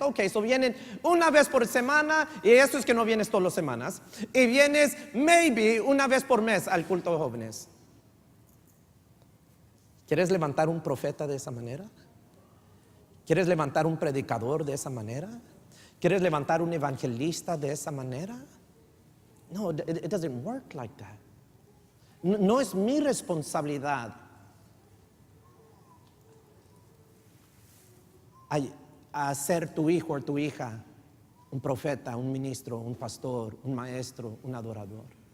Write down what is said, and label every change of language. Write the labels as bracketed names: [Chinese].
[Spanish] Ok, so vienen una vez por semana, y eso es que no vienes todas las semanas. Y vienes maybe una vez por mes al culto de jóvenes. ¿Quieres levantar un profeta de esa manera? ¿Quieres levantar un predicador de esa manera? ¿Quieres levantar un evangelista de esa manera? [English] No, it doesn't work like that. [Spanish] No es mi responsabilidad a ser tu hijo o tu hija un profeta, un ministro, un pastor, un maestro, un adorador.